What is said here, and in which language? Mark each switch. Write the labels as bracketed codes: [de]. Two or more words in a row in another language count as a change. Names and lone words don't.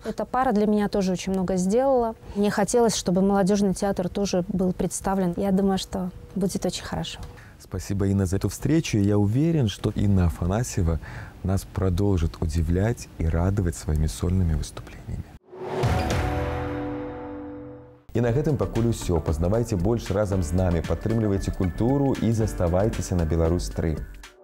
[ru] Эта пара для меня тоже очень много сделала. Мне хотелось, чтобы молодежный театр тоже был представлен. Я думаю, что будет очень хорошо. Спасибо, Инна, за эту встречу. Я уверен, что Инна Афанасьева нас продолжит удивлять и радовать своими сольными выступлениями. [be] І на гэтым пакуль усё. Пазнавайце больш разам з намі, падтрымлівайце культуру і заставайцеся на Беларусь 3.